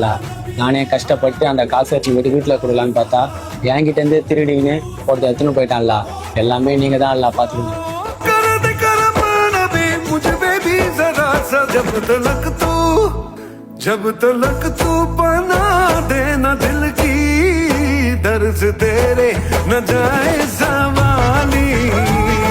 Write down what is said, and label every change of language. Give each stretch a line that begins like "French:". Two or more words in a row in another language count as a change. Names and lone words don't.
Tamil: நானே கஷ்டப்பட்டு அந்த காசை வச்சு வீட்டில் கொடுக்கலான்னு பார்த்தா என்கிட்ட இருந்து திருடின்னு ஒருத்தர் எடுத்துன்னு போயிட்டான்ல. எல்லாமே நீங்க தான் இல்ல பாத்துக்கணும்.
Hindi: जब तलक तू बना देना दिल की दर्द तेरे न जाए सवाली